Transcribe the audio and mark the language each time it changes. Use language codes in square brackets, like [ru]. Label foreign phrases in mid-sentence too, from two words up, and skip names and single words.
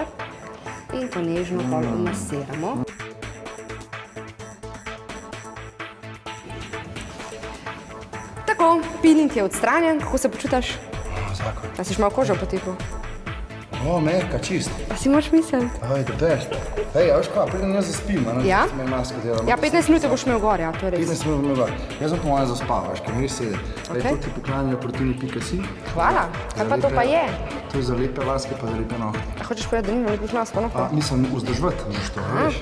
[sl] In to nežno pol masiramo. Tako, peeling je odstranjen, kako se počutiš? Zakon. A si še malo kožo potekel? O, mehka, čist. A si moraš misliti? Aj, [en] the best. [sl] Ej, a veš kaj, preden jaz zaspim, a ne? Ja? Me masko delam. Ja, 15 minut boš imel gor, ja, to je res. 15 minut me gor. Jaz sem po mojem zaspal, veš, ker mi res sedi. Ej, Okej. to ti poklanjajo proteini.si. Hvala. Kaj pa to pa je? To je za lepe laske, pa za lepe nohte. A hočeš povedati, da nima lepih nas, pa lahko? Mislim, vzdržvati moraš to, veš.